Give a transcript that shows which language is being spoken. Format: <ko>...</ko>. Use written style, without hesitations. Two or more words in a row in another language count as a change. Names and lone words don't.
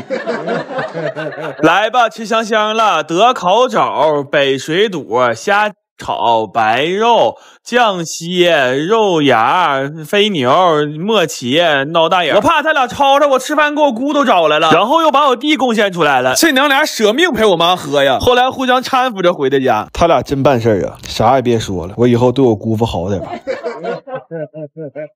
<zh>來吧，吃香香了，德烤肘、北水肚、蝦炒白肉、醬蟹、肉芽、飛牛、墨茄、鬧大眼。我怕他倆吵吵，我吃飯給我姑都找來了，然後又把我弟貢獻出來了。這娘倆捨命陪我媽喝呀，後來互相搀扶着回的家。他倆真辦事啊，啥也別說了，我以後對我姑父好點吧。</zh>